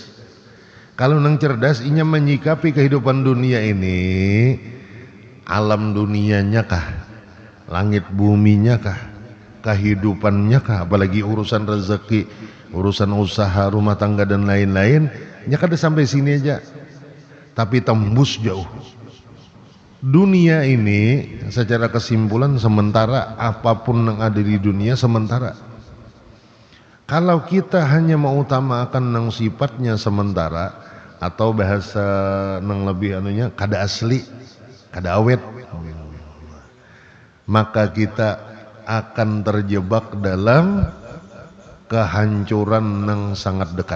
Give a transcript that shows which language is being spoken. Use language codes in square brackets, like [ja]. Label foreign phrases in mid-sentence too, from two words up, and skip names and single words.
[bjn] Kalau nang cerdas, inya menyikapi kehidupan dunia ini, alam dunianya kah, langit buminya kah, kehidupannya kah, apalagi urusan rezeki, urusan usaha, rumah tangga dan lain-lain, nya kada sampai sini aja, tapi tembus jauh. [id] Dunia ini secara kesimpulan sementara, apapun yang ada di dunia sementara. Kalau kita hanya mengutamakan yang sifatnya sementara, atau bahasa yang lebih anunya kada asli, kada awet, maka kita akan terjebak dalam kehancuran yang sangat dekat.